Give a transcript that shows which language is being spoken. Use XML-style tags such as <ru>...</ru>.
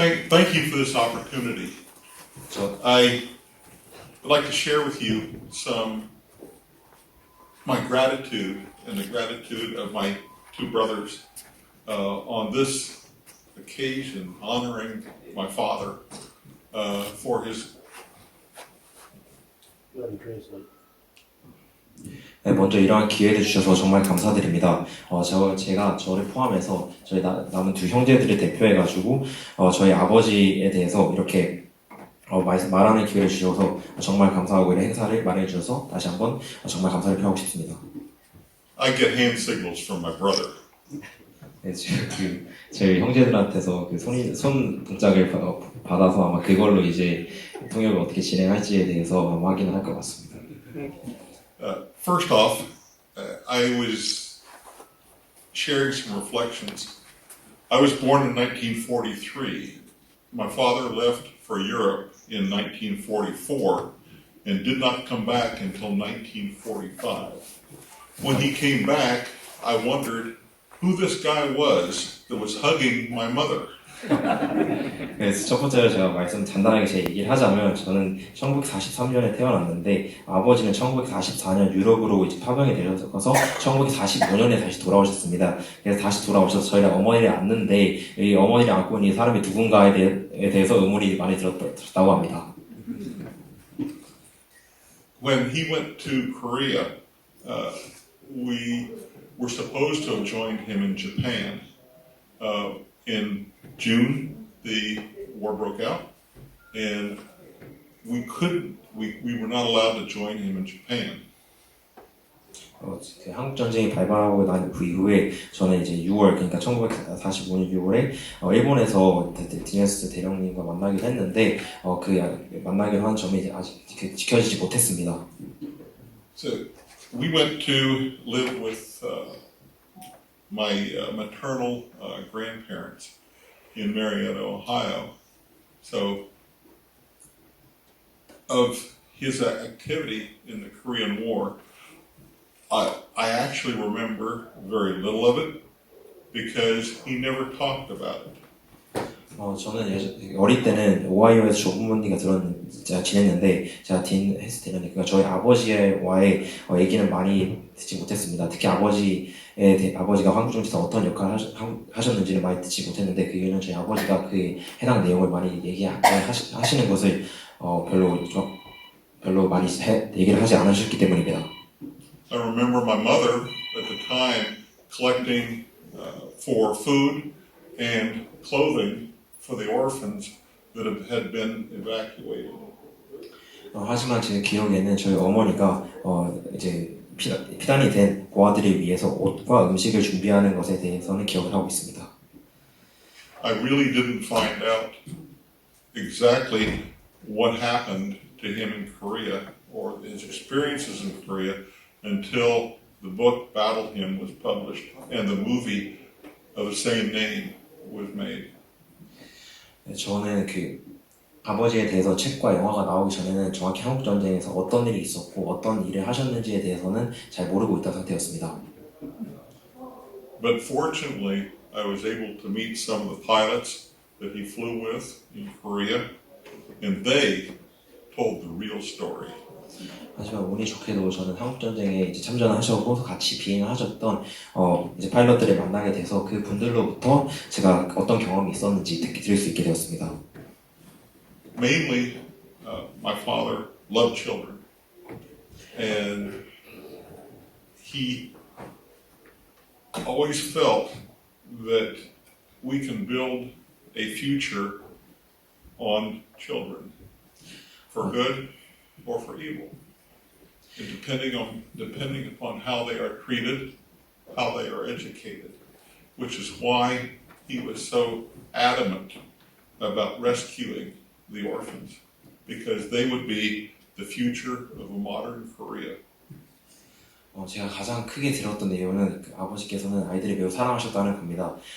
<en>thank you for this opportunity. I would like to share with you my gratitude and the gratitude of my two brothers on this occasion, honoring my father for his.</en> <ko>네, 먼저 이러한 기회를 주셔서 정말 감사드립니다. 제가 저를 포함해서 저희 남은 두 형제들을 대표해가지고 저희 아버지에 대해서 이렇게 말하는 기회를 주셔서 정말 감사하고 이런 행사를 마련해 주셔서 다시 한번 정말 감사를 표하고 싶습니다.</ko> <en>I get hand signals from my brother.</en> <ko>네, 저희 형제들한테서 그 손 동작을 받아서 아마 그걸로 이제 통역을 어떻게 진행할지에 대해서 확인을 할 것 같습니다.</ko> <en>First off, I was sharing some reflections. I was born in 1943. My father left for Europe in 1944 and did not come back until 1945. When he came back, I wondered who this guy was that was hugging my mother.</en> <ko>그래서 첫 번째로 제가 간단하게 제 얘기를 하자면 저는 1943년에 태어났는데 아버지는 1944년 유럽으로 이제 파병이 되셔서 1945년에 다시 돌아오셨습니다. 그래서 다시 돌아오셔서 저희랑 어머니를 안는데 이 어머니를 안고 있는 이 사람이 누군가에 대해서 의문이 많이 들었다고 합니다.</ko> <en>When he went to Korea, we were supposed to have joined him in Japan. In June, the war broke out, and we were not allowed to join him in Japan.</en> <ko>한국 전쟁이 발발하고 난 그 이후에 저는 이제 6월 그러니까 1945년 6월에 일본에서 디네스 대령님과 만나기로 했는데 그 만나기로 한 점이 이제 아직 지켜지지 못했습니다.</ko> <en>So we went to live with my maternal grandparents in Marietta, Ohio. So, of his activity in the Korean War, I actually remember very little of it because he never talked about it.</en> <ko>저는 어릴 때는 오하이오에서 조부모님과 지냈는데 제가 딘 했을 때는 그러니까 저희 아버지와의 얘기는 많이 듣지 못했습니다. 특히 아버지가 한국정치에서 어떤 역할을 하셨는지를 많이 듣지 못했는데 그 이유는 저희 아버지가 그에 해당 내용을 많이 얘기하시는 것을 별로 많이 얘기를 하지 않으셨기 때문입니다.</ko> <en>I remember my mother at the time collecting for food and clothing for the orphans that had been evacuated.</en> <ko>하지만 제 기억에는 저희 어머니가 이제 피난이 된 고아들을 위해서 옷과 음식을 준비하는 것에 대해서는 기억을 하고 있습니다.</ko> <en>I really didn't find out exactly what happened to him in Korea or his experiences in Korea until the book Battle Hymn was published and the movie of the same name was made.</en> <ko>저는 그 아버지에 대해서 책과 영화가 나오기 전에는 정확히 한국 전쟁에서 어떤 일이 있었고 어떤 일을 하셨는지에 대해서는 잘 모르고 있던 상태였습니다.</ko> <en>But fortunately, I was able to meet some of the pilots that he flew with in Korea, and they told the real story.</en> <ko>하지만 운이 좋게도 저는 한국 전쟁에 이제 참전하셨고 같이 비행하셨던 이제 파일럿들을 만나게 돼서 그 분들로부터 제가 어떤 경험이 있었는지 들을 수 있게 되었습니다.</ko> <en>Mainly, my father loved children, and he always felt that we can build a future on children, for good or for evil, and depending upon how they are treated, how they are educated, which is why he was so adamant about rescuing the orphans, because they would be the future of a modern Korea.</en> <ko>제가 가장 크게 들었던 내용은 아버지께서는 아이들을 매우 사랑하셨다는 겁니다.</ko>